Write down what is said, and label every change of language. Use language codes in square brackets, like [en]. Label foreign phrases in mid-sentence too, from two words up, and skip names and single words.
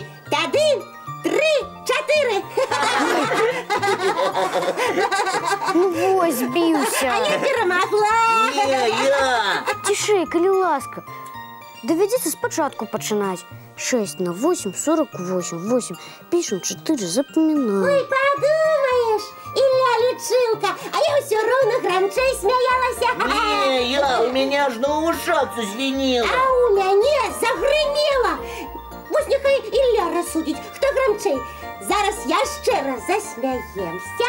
[be] Тады 3-4. Ну вось, збіўся. А я перамагла. Не, я. Цішэй, калі ласка. Давядзецца спачатку пачынаць. [ru] 6 на 8, 48. 8 пишем, 4 запоминаем. Ой, подумаешь, [be] Ілля лічылка, а я ўсё роўна грамчэй смяялася. [ru] Не, я, у меня аж на ушах зазвенело. [be] А у мяне загрымела. Вось няхай Ілля рассудзіць, хто грамчэй. Зараз яшчэ раз засмяемся.